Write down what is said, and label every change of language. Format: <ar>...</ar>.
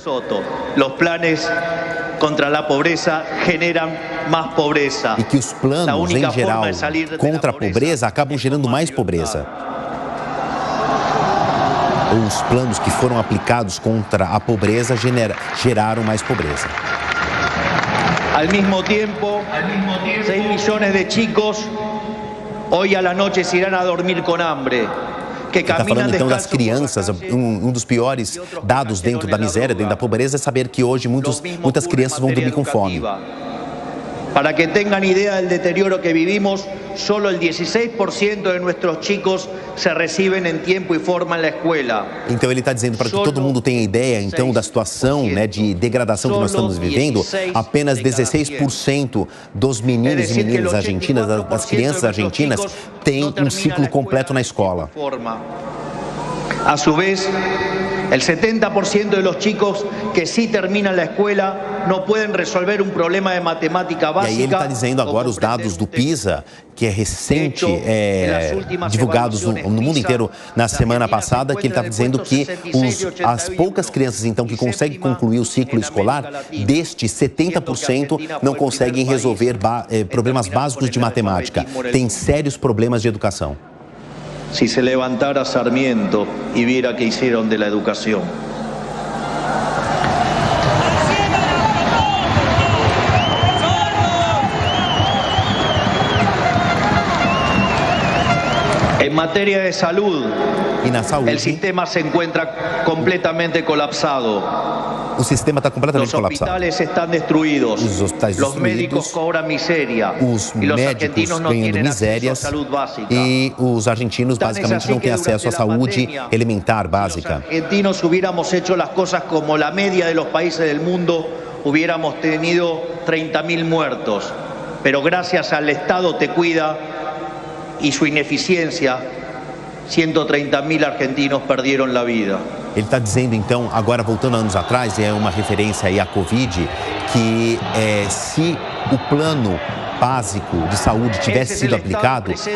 <pt>Os planos contra a pobreza geram mais pobreza. E que os planos, em geral, contra a pobreza acabam gerando mais pobreza. Os planos que foram aplicados contra a pobreza geraram mais pobreza.</pt> <es>Al mismo tiempo, 6 millones de chicos hoy a la noche se irán a dormir con hambre.</es> <pt>Está falando então das crianças, um dos piores dados dentro da miséria, dentro da pobreza, é saber que hoje muitas crianças vão dormir com fome.</pt> <es>Para que tengan idea del deterioro que vivimos, solo el 16% de nuestros chicos se reciben en tiempo y forma en la escuela.</es> <pt>Então ele está dizendo, para que todo mundo tenha ideia, então, da situação, né, de degradação que nós estamos vivendo, apenas 16% dos meninos e meninas argentinas, das crianças argentinas, têm um ciclo completo na escola.</pt> <es>A su vez, el 70% de los chicos que sí terminan la escuela no pueden resolver un problema de matemática básica.</es> <pt>E aí ele está dizendo agora os dados do PISA, que é recente, divulgados no mundo inteiro na semana passada, que ele está dizendo que as poucas crianças então que conseguem concluir o ciclo escolar, destes 70% não conseguem resolver problemas básicos de matemática. Tem sérios problemas de educação.</pt> <es>Si se levantara Sarmiento y viera qué hicieron de la educación. En materia de salud, el sistema se encuentra completamente colapsado.</es> <pt>O sistema está completamente colapsado. Os hospitais estão destruídos. Os hospitais destruídos. Os médicos cobram miséria. Os médicos ganhando misérias. E os argentinos basicamente não têm acesso à saúde elementar básica. Os</pt> <es>argentinos hubiéramos hecho las cosas como la media de los países del mundo, hubiéramos tenido 30.000 muertos. Pero gracias al Estado Te Cuida y su ineficiencia, 130.000 argentinos perdieron la vida.</es> <pt>Ele está dizendo, então, agora voltando anos atrás, é uma referência aí à Covid, que se o plano básico de saúde tivesse sido aplicado,</pt>